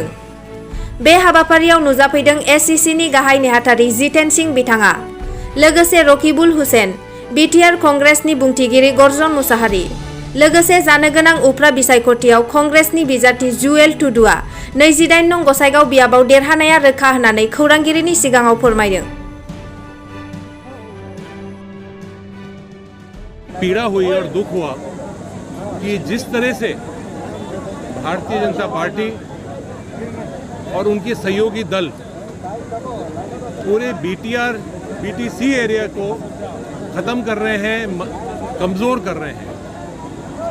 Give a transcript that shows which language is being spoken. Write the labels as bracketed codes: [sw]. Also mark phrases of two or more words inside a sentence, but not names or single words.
[brx] बे हाबाफारियाव नुजाफैदों एससिसिनि गाहाय नेहाथारि जितेन सिंह बिथाङा, लोगोसे रकिबुल हुसेन, बिटिआर कंग्रेसनि बुंथिगिरि गर्जन मुसाहारि, लोगोसे जानो गोनां उफ्रा बिसायख'थियाव कंग्रेसनि बिजाथि जुएल टुडुआ 28 नं गसाइगाव बियाबाव देरहानाया रोखा होननानै खौरांगिरिनि सिगाङाव फोरमायदों। [hi] पीड़ा हुई और दुख हुआ कि जिस तरह से भारतीय जनता पार्टी और उनके सहयोगी दल पूरे बीटीआर बीटीसी एरिया को ख़त्म कर रहे हैं, कमज़ोर कर रहे हैं।